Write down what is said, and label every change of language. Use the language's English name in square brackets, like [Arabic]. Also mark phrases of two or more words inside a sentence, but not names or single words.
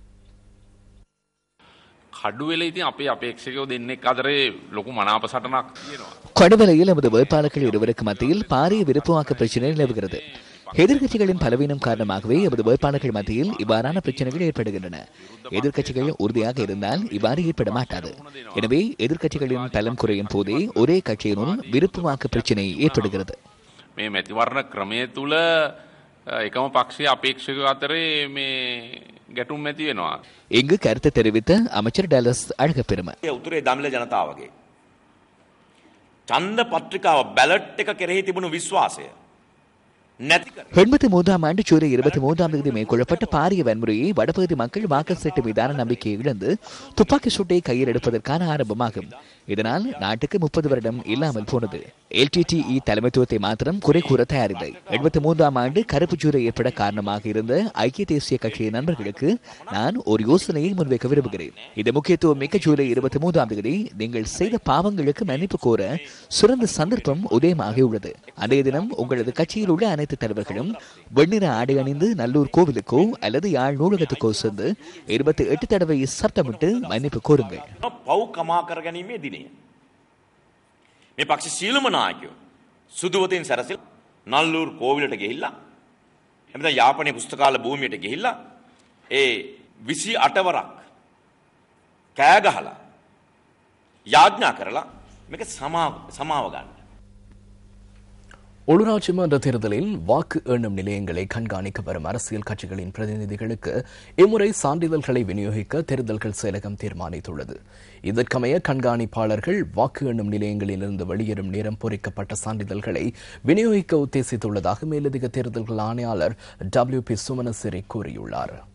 [Tamil] கடுவலையில் நமது வேட்பாளர்கள் இருவருக்கு மத்தியில் பாரிய விருப்பு வாக்கு பிரச்சினை நிலவுகிறது. எதிர்க்கட்சிகளின் பலவீனம் காரணமாகவே எமது வேட்பாளர்கள் மத்தியில் இவ்வாறான பிரச்சனைகள் ஏற்படுகின்றன. எதிர்க்கட்சிகள் உறுதியாக இருந்தால் இவ்வாறு ஏற்பட மாட்டாது. எனவே எதிர்க்கட்சிகளின் பலம் குறையும் போதே ஒரே கட்சியினுள் விருப்பு வாக்கு பிரச்சினை ஏற்படுகிறது. [Sinhala] මේ මැතිවරණ ක්‍රමය තුල එකම පක්ෂයේ අපේක්ෂක අතරේ මේ ගැටුම් ඇති වෙනවා. [Tamil] இங்கு கருத்து தெரிவித்த அமைச்சர் டலஸ் அழகப்பெரும. [Sinhala] උතුරේ දමිළ ජනතාවගේ ඡන්ද පත්‍රිකාව බැලට් එක කෙරෙහි තිබුණු විශ්වාසය [Tamil] 83ஆம் ஆண்டு ஜூலை 23ஆம் தேதி மேற்கொள்ளப்பட்ட பாரிய வன்முறையை வடபகுதி மக்கள் வாக்கு சீட்டு மீதான நம்பிக்கையை இழந்து துப்பாக்கி சூட்டை கையில் எடுப்பதற்கான ஆரம்பமாகும். இதனால் நாட்டுக்கு 30 வருடம் இல்லாமல் போனது. LTTE தலைமைத்துவத்தை மாத்திரம் குறை கூற தயாரில்லை. 83ஆம் ஆண்டு கருப்பு ஜூலை ஏற்பட காரணமாக இருந்த ஐக்கிய தேசிய கட்சியின் நண்பர்களுக்கு நான் ஒரு யோசனையை முன்வைக்க விரும்புகிறேன். இது முக்கியத்துவம் மிக்க ஜூலை 23ஆம் தேதி நீங்கள் செய்த பாவங்களுக்கு மன்னிப்பு கோர சிறந்த சந்தர்ப்பம் உதயமாகியுள்ளது. அன்றைய தினம் உங்களது கட்சியில் உள்ள அனைத்து தலைவர்களும் வெண்ணிற ஆடை அணிந்து நல்லூர் கோவிலுக்கோ அல்லது யாழ் நூலகத்துக்கோ சென்று 28 தடவை சப்தமிட்டு மன்னிப்பு கோருங்கள். [Sinhala] මේ පක්ෂ සීලම නායකයෝ සුදුවතින් සැරසිල් නල්ලූර් කෝවිලට ගිහිල්ලා එතන යාපනයේ පුස්තකාල භූමියට ගිහිල්ලා ඒ 28 වරක් කෑ ගහලා යාඥා කරලා මේක සමාව ගන්න. [Tamil] உள்ளூராட்சி மன்ற தேர்தலில் வாக்கு எண்ணும் நிலையங்களை கண்காணிக்க வரும் அரசியல் கட்சிகளின் பிரதிநிதிகளுக்கு இம்முறை சான்றிதழ்களை விநியோகிக்க தேர்தல்கள் செயலகம் தீர்மானித்துள்ளது. இதற்கமைய கண்காணிப்பாளர்கள் வாக்கு எண்ணும் நிலையங்களிலிருந்து வெளியேறும் நேரம் பொறிக்கப்பட்ட சான்றிதழ்களை விநியோகிக்க உத்தேசித்துள்ளதாக மேலதிக தேர்தல்கள் ஆணையாளர் WP சுமனசிறி கூறியுள்ளார்.